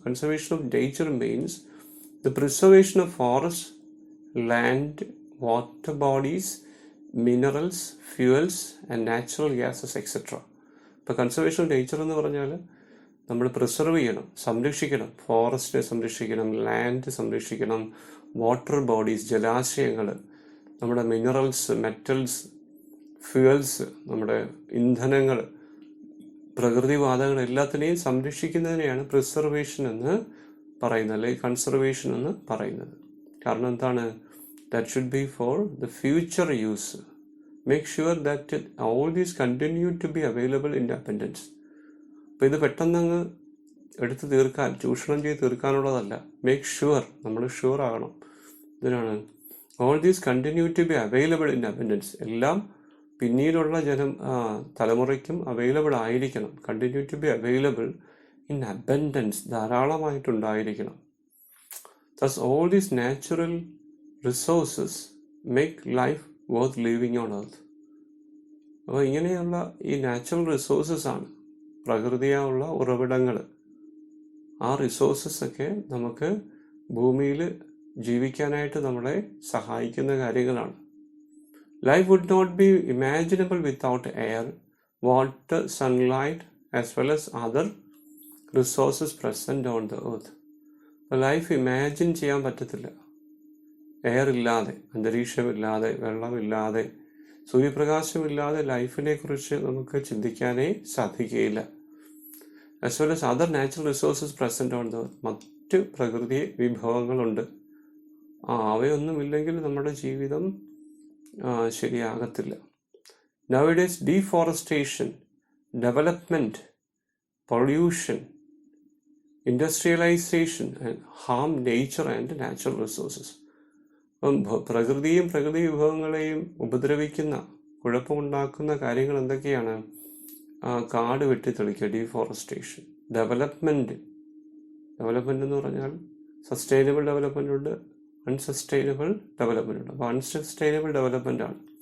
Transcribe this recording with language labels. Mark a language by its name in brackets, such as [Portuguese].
[English] Conservation of nature means the preservation of forests, land, water bodies, minerals, fuels and natural gases, etc. [Malayalam] ഇപ്പോൾ conservation of nature എന്ന് പറഞ്ഞാൽ നമ്മൾ preserve ചെയ്യണം, സംരക്ഷിക്കണം. ഫോറസ്റ്റിനെ സംരക്ഷിക്കണം, ലാൻഡ് സംരക്ഷിക്കണം, വാട്ടർ ബോഡീസ് ജലാശയങ്ങൾ, നമ്മുടെ മിനറൽസ്, മെറ്റൽസ്, ഫ്യൂവൽസ്, നമ്മുടെ ഇന്ധനങ്ങൾ, പ്രകൃതിവാതകങ്ങൾ എല്ലാത്തിനെയും സംരക്ഷിക്കുന്നതിനെയാണ് പ്രിസർവേഷൻ എന്ന് പറയുന്നത്, അല്ലെങ്കിൽ കൺസർവേഷൻ എന്ന് പറയുന്നത്. കാരണം എന്താണ്? [English] That should be for the future use. Make sure that all these continue to be available in abundance. [Malayalam] അപ്പോൾ ഇത് പെട്ടെന്നങ്ങ് എടുത്ത് തീർക്കാൻ, ചൂഷണം ചെയ്ത് തീർക്കാനുള്ളതല്ല. [English] make sure, [Malayalam] നമ്മൾ ഷുവർ ആകണം. ഇതിനാണ് [English] All these continue to be available in abundance. [Malayalam] എല്ലാം പിന്നീടുള്ള തലമുറയ്ക്കും അവൈലബിൾ ആയിരിക്കണം. [English] continue to be available in abundance, [Malayalam] ധാരാളമായിട്ടുണ്ടായിരിക്കണം. [English] Thus all these natural resources make life worth living on earth. [Malayalam] അപ്പോൾ ഇങ്ങനെയുള്ള ഈ നാച്ചുറൽ റിസോഴ്സസ് ആണ്, പ്രകൃതിയുള്ള ഉറവിടങ്ങൾ. ആ റിസോഴ്സസ് ഒക്കെ നമുക്ക് ഭൂമിയിൽ ജീവിക്കാനായിട്ട് നമ്മളെ സഹായിക്കുന്ന കാര്യങ്ങളാണ്. [English] Life would not be imaginable without air, water, sunlight, as well as other resources present on the earth. [Malayalam] Life imagine ചെയ്യാൻ പറ്റത്തില്ല എയർ ഇല്ലാതെ, അന്തരീക്ഷമില്ലാതെ, വെള്ളമില്ലാതെ, സൂര്യപ്രകാശമില്ലാതെ ലൈഫിനെ കുറിച്ച് നമുക്ക് ചിന്തിക്കാനേ സാധിക്കുകയില്ല. [English] As well as other natural resources present on the earth. [Malayalam] മറ്റ് പ്രകൃതി വിഭവങ്ങളുണ്ട്. അവയൊന്നുമില്ലെങ്കിൽ നമ്മുടെ ജീവിതം ശരിയാകത്തില്ല. [English] Nowadays deforestation, development, pollution, industrialization and harm nature and natural resources. [Malayalam] പ്രകൃതിയും പ്രകൃതി വിഭവങ്ങളെയും ഉപദ്രവിക്കുന്ന, കുഴപ്പമുണ്ടാക്കുന്ന കാര്യങ്ങൾ എന്തൊക്കെയാണ്? കാട് വെട്ടിത്തെളിക്കുക, ഡീഫോറസ്റ്റേഷൻ. ഡെവലപ്മെന്റ് എന്ന് പറഞ്ഞാൽ സസ്റ്റൈനബിൾ ഡെവലപ്മെന്റ് ഉണ്ട്, അൺസസ്റ്റൈനബിൾ ഡെവലപ്മെൻ്റ് ഉണ്ട്. അപ്പോൾ അൺസസ്റ്റൈനബിൾ ഡെവലപ്മെൻ്റ് ആണ്.